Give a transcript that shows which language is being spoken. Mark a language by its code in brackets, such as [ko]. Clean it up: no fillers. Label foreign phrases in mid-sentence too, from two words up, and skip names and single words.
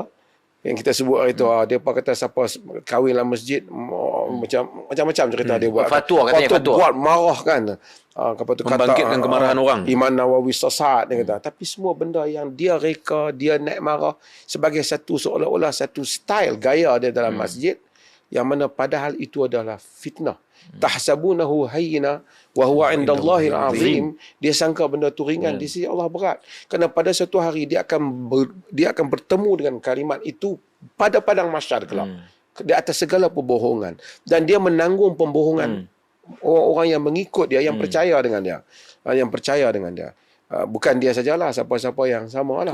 [ms] Yang kita sebut hari tu, depa kata siapa kahwin dalam masjid, macam-macam cerita dia buat. Fatwa katanya, fatwa. Buat marah kan. Lepas tu Membangkitkan kemarahan orang. Imam Nawawi sesat, dia kata. Tapi semua benda yang dia reka, dia naik marah sebagai satu seolah-olah satu style gaya dia dalam masjid, yang mana padahal itu adalah fitnah. [ar] تحسبونه هينا وهو عند الله عظيم. [ms] Dia sangka benda tu ringan, di sisi Allah berat. Kerana pada suatu hari dia akan bertemu dengan kalimat itu pada padang mahsyar kelak. Di atas segala pembohongan, dan dia menanggung pembohongan orang-orang yang mengikut dia, yang percaya dengan dia. Yang percaya dengan dia. Bukan dia sajalah, siapa-siapa yang sama lah.